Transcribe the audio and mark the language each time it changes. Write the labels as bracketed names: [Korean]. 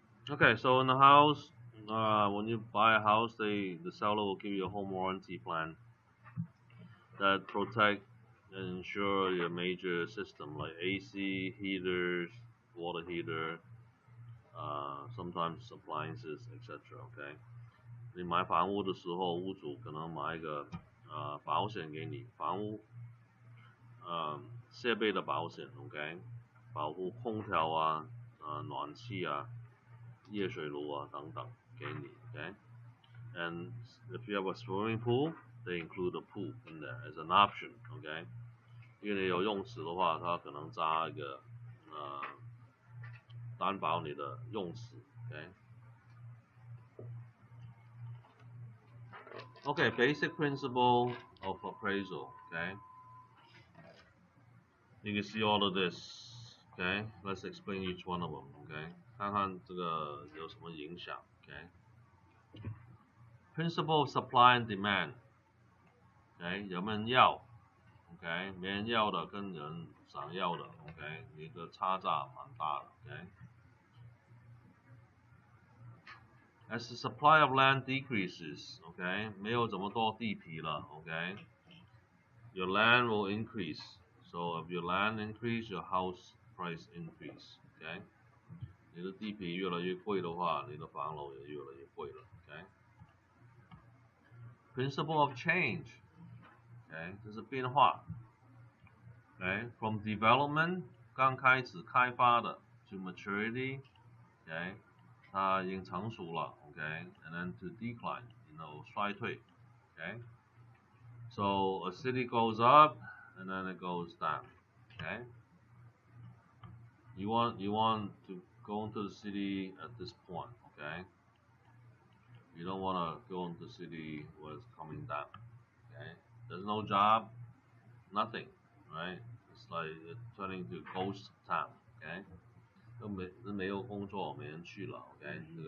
[English] Okay, so in the house, when you buy a house, the seller will give you a home warranty plan that protect and ensure your major system like AC, heaters, water heater, sometimes appliances, etc. [Chinese] OK， 你买房屋的时候，屋主可能买一个保险给你，房屋设备的保险 ，OK， 保护空调啊、暖气啊、热水炉啊等等给你 ，OK。 [English] And if you have a swimming pool, they include a pool in there as an option, [Chinese] OK。因为你有泳池的话，它可能加一个担保你的泳池 ，OK。 [English] Okay, basic principle of appraisal, [Chinese] okay. [English] You can see all of this, okay. Let's explain each one of them, okay. [Chinese] 看看这个有什么影响 ，okay. [English] Principle of supply and demand, okay. [Chinese] 有没有人要 ，okay. 没人要的跟人想要的 ，okay. 你的差价蛮大的 ，okay. [English] As the supply of land decreases, okay. [Chinese] 没有这么多地皮了 ，okay. [English] Your land will increase. So if your land increase, your house price increase. Okay. [Chinese] 你的地皮越来越贵的话，你的房楼也越来越贵了。 [English] Okay. Principle of change. Okay. [Chinese] 这是变化。 [English] Okay. From development [Chinese] 刚开始开发的 [English] to maturity. [Chinese] Okay. 它已经成熟了。Okay. [English] And then to decline, [Chinese] 衰退。 [English] Okay. So a city goes up and then it goes down. Okay. You want to go into the city at this point, okay? You don't want to go into the city where it's coming down, okay? There's no job, nothing, right? It's like it's turning to ghost town, okay? [Chinese] 都没有工作，没人去了 ，OK？